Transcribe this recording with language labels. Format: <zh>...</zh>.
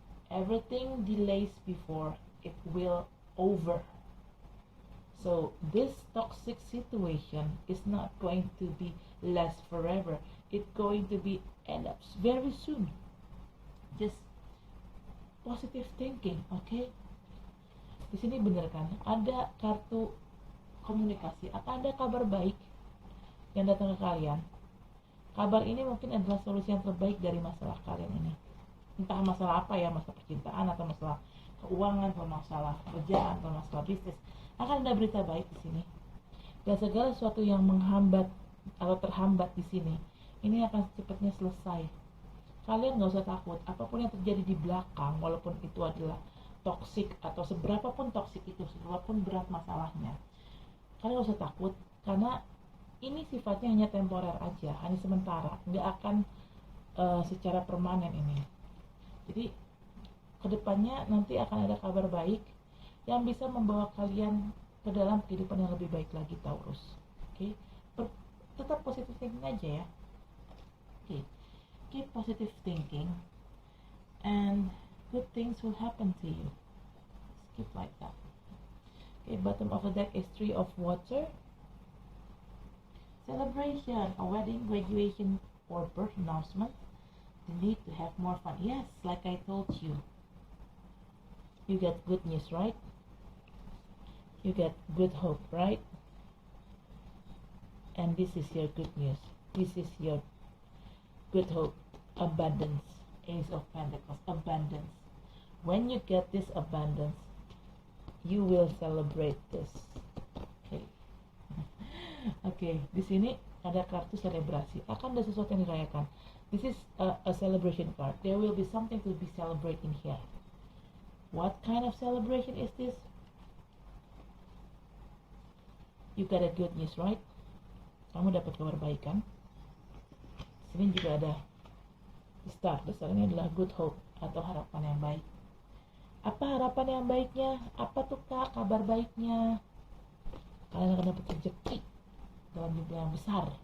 <en>Everything delays before it will over. So this toxic situation is not going to be last forever. It's going to be end up very soon. Just positive thinking, okay?</en> <id>Di sini bener kan? Ada kartu komunikasi atau ada kabar baik yang datang ke kalian. Kabar ini mungkin adalah solusi yang terbaik dari masalah kalian ini. Entah masalah apa ya, masalah percintaan atau masalah keuangan atau masalah kerjaan atau masalah bisnis. Akan ada berita baik di sini. Dan segala sesuatu yang menghambat atau terhambat di sini, ini akan secepatnya selesai. Kalian gak usah takut, apapun yang terjadi di belakang, walaupun itu adalah toksik atau seberapapun toksik itu, seberapapun berat masalahnya, kalian gak usah takut, karena ini sifatnya hanya temporer aja, hanya sementara, gak akan secara permanen ini. Jadi kedepannya nanti akan ada kabar baik yang bisa membawa kalian ke dalam kehidupan yang lebih baik lagi, Taurus. Oke? tetap</id> <en>positive thinking</en> <id>aja ya.</id> <en>Okay, keep positive thinking and good things will happen to you. Keep like that. Okay, bottom of the deck is 3 of water. Celebration, a wedding, graduation, or birth announcement. The need to have more fun. Yes, like I told you. You get good news, right? You get good hope, right? And this is your good news. This is your good hope. Abundance. Ace of Pentacles. Abundance. When you get this abundance, you will celebrate this.</en> <id>Okay. Oke, di sini ada kartu selebrasi. Akan ada sesuatu yang dirayakan.</id> <en>This is a celebration card. There will be something to be celebrated in here. What kind of celebration is this? You got a good news, right?</en> <id>Kamu dapat kabar baik kan? Sini juga ada star. Star ini adalah</id> <en>good hope</en> <id>atau harapan yang baik. Apa harapan yang baiknya? Apa tuh kak kabar baiknya? Kalian akan dapat rezeki dalam jumlah yang besar.</id>